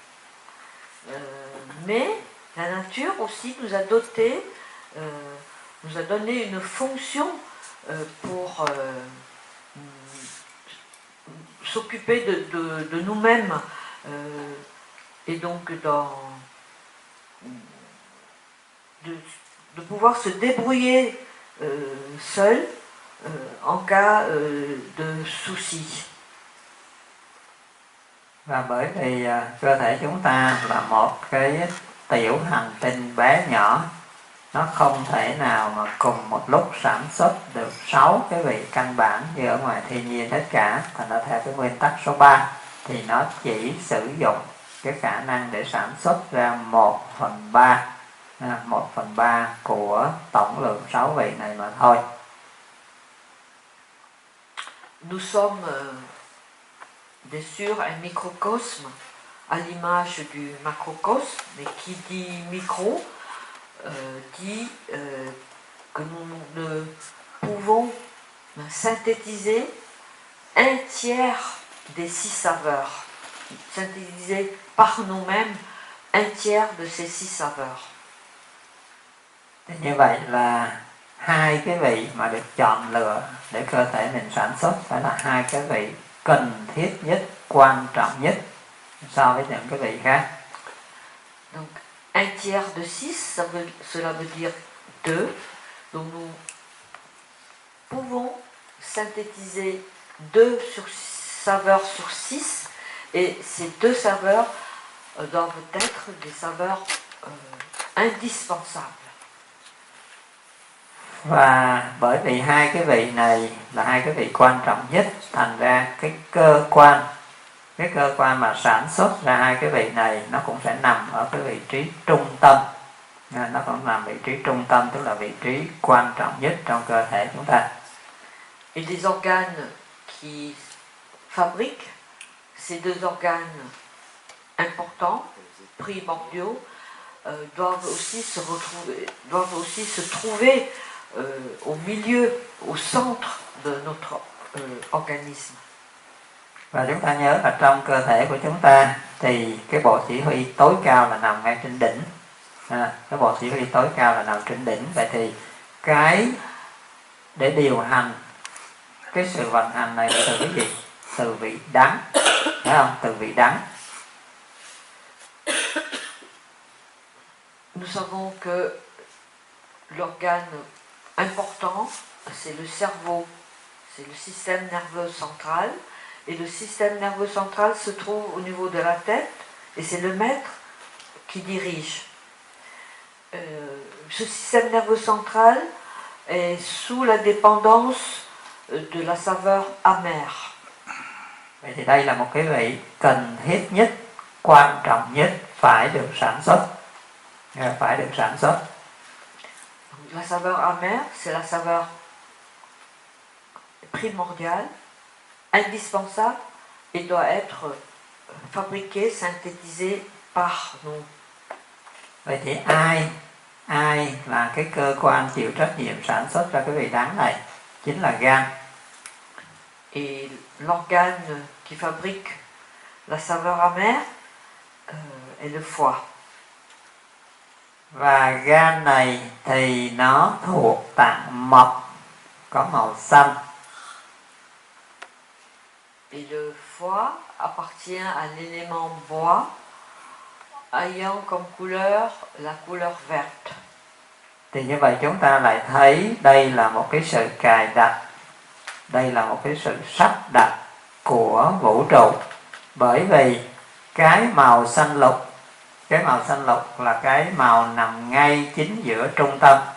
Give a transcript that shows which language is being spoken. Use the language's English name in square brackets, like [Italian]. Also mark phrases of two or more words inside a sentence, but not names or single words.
[French] Mais la nature aussi nous a dotés, nous a donné une fonction pour s'occuper de nous-mêmes et donc de pouvoir se débrouiller seul en cas de soucis. [Vietnamese] Và bởi vì cơ thể chúng ta là một cái tiểu hành tinh bé nhỏ, nó không thể nào mà cùng một lúc sản xuất được 6 cái vị căn bản như ở ngoài thiên nhiên hết cả. Thành ra theo cái nguyên tắc số 3 thì nó chỉ sử dụng cái khả năng để sản xuất ra 1/3 của tổng lượng 6 vị này mà thôi. [French] Nous sommes bien sûr un microcosme à l'image du macrocosme, mais qui dit micro dit que nous ne pouvons synthétiser un tiers des 6 saveurs, synthétiser par nous-mêmes un tiers de ces 6 saveurs. [Vietnamese] Như vậy là 2 cái vị mà được chọn lựa để cơ thể mình sản xuất phải là 2 cái vị cần thiết nhất, quan trọng nhất so với những cái vị khác. [French] Donc un tiers de 6, cela veut dire 2. Donc nous pouvons synthétiser 2 saveurs sur 6 et ces 2 saveurs doivent être des saveurs indispensables. [Vietnamese] Và bởi vì 2 cái vị này là 2 cái vị quan trọng nhất, thành ra cái cơ quan mà sản xuất ra 2 cái vị này nó cũng sẽ nằm ở cái vị trí trung tâm. Nó cũng nằm vị trí trung tâm, tức là vị trí quan trọng nhất trong cơ thể chúng ta. [French] Et les organes qui fabriquent ces 2 organes importants, primordiaux, doivent aussi se trouver au milieu, au centre de notre organisme. [Vietnamese] Và chúng ta nhớ là trong cơ thể của chúng ta thì cái bộ chỉ huy tối cao là nằm ngay trên đỉnh. Cái bộ chỉ huy tối cao là nằm trên đỉnh. Vậy thì cái để điều hành cái sự vận hành này là từ cái gì? Từ vị đắng, phải không? Từ vị đắng. [French] Nous savons que l'organe important, c'est le cerveau, c'est le système nerveux central, et le système nerveux central se trouve au niveau de la tête, et c'est le maître qui dirige. Ce système nerveux central est sous la dépendance de la saveur amère. [Vietnamese] Vậy thì đây là một cái vị cần thiết nhất, quan trọng nhất phải được sản xuất. [French] La saveur amère, c'est la saveur primordiale, indispensable, et doit être fabriquée, synthétisée par nous. [Vietnamese] Vậy thì ai là cái cơ quan chịu trách nhiệm sản xuất ra cái vị đắng này? Chính là gan. [French] Et l'organe qui fabrique la saveur amère est le foie. [Vietnamese] Và gan này thì nó thuộc tạng mộc, có màu xanh. [French] Et le foie appartient à l'élément bois, ayant comme couleur la couleur verte. [Vietnamese] Thì như vậy chúng ta lại thấy đây là một cái sự cài đặt, đây là một cái sự sắp đặt của vũ trụ. Bởi vì cái màu xanh lục là cái màu nằm ngay chính giữa trung tâm.